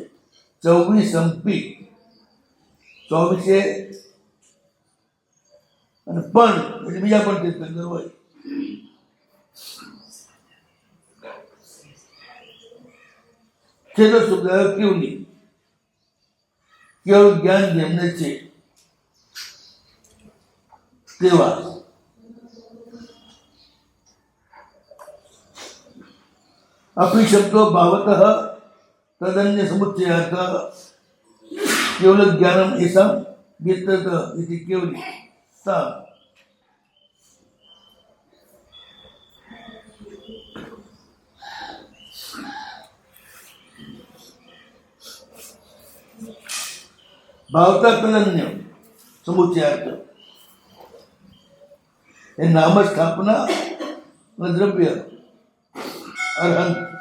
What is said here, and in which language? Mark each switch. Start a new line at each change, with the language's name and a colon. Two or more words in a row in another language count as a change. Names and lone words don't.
Gujarati: 24 અંપી 24 અને પણ એટલે બીજા પણ તીર્થંકર હોય. છેલ્લો શબ્દ કેવલી. કેવળ જ્ઞાન જેમને છે તેવા.
Sanskrit: अपि शब्दो भावतः तदन्य समुच्चयार्थ केवल ज्ञानम ऐसा वितत इति केवली सा. भावता तदन्य समुच्चयार्थ ये नाम स्थापना द्रव्य અરહંત.